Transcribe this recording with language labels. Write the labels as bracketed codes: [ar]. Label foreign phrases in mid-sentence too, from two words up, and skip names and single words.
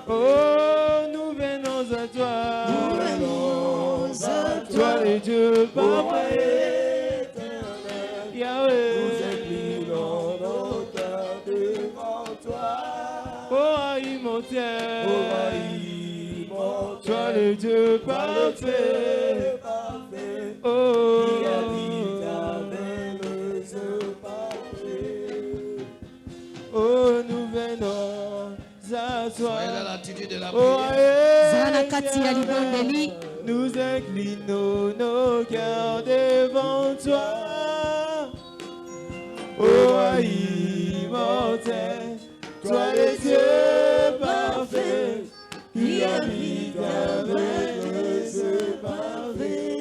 [fr] Oh, nous venons à toi, toi le Dieu parfait, Yahweh, nous inclinons nos cœurs devant toi, ô roi immortel, toi le Dieu parfait, oh, qui habite avec les imparfaits. Oh, nous venons à toi, Soyez dans l'attitude de la ô prière. [ln] Zana kati ya libondeli. [fr] nous inclinons nos cœurs devant toi, ô roi immortel, toi le Dieu parfait, qui habite avec les imparfaits.